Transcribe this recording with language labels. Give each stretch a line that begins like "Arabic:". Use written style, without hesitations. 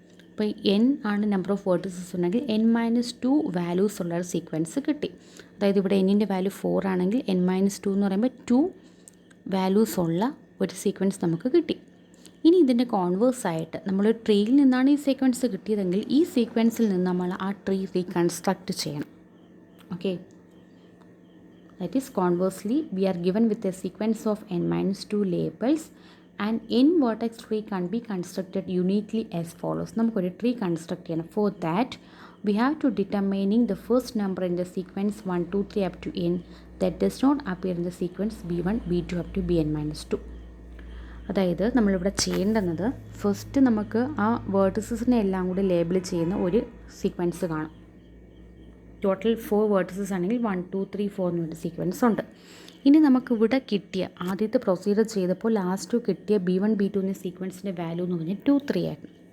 Malayalam: അപ്പോൾ n ആണ് number of vertices ഉണ്ടെങ്കിൽ n-2 വാല്യൂസ് ഉള്ള ഒരു സീക്വൻസ് കിട്ടി. അതായത് ഇവിടെ n-ൻ്റെ വാല്യൂ 4 ആണെങ്കിൽ n-2 എന്ന് പറയുമ്പോൾ 2 വാല്യൂസ് ഉള്ള ഒരു സീക്വൻസ് നമുക്ക് കിട്ടി. ഇനി ഇതിൻ്റെ കോൺവേഴ്സ് ആയിട്ട് നമ്മളൊരു ട്രീയിൽ നിന്നാണ് ഈ സീക്വൻസ് കിട്ടിയതെങ്കിൽ ഈ സീക്വൻസിൽ നിന്ന് നമ്മൾ ആ ട്രീ റീകൺസ്ട്രക്റ്റ് ചെയ്യണം.
English: Okay, that is conversely we are given with a sequence of n-2 labels and n vertex tree can be constructed uniquely as follows.
Malayalam: നമുക്കൊരു ട്രീ കൺസ്ട്രക്ട് ചെയ്യണം.
English: For that we have to determining the first number in the sequence 1 2 3 up to n that does not appear in the sequence B1 B2 up to Bn-2.
Malayalam: അതായത് നമ്മളിവിടെ ചെയ്യേണ്ടുന്നത് first നമുക്ക് ആ വേർട്ടിസസിനെ എല്ലാം കൂടി label ചെയ്യുന്ന ഒരു sequence കാണും. ടോട്ടൽ 4 വേർട്ടിസസ് ആണെങ്കിൽ 1 2 3 4 എന്നൊരു സീക്വൻസ് ഉണ്ട്. ഇനി നമുക്കിവിടെ കിട്ടിയ ആദ്യത്തെ പ്രൊസീജിയർ ചെയ്തപ്പോൾ ലാസ്റ്റ് കിട്ടിയ B1 B2 എന്ന സീക്വൻസിൻ്റെ വാല്യൂ എന്ന് പറഞ്ഞാൽ 2 3 ആയിരുന്നു.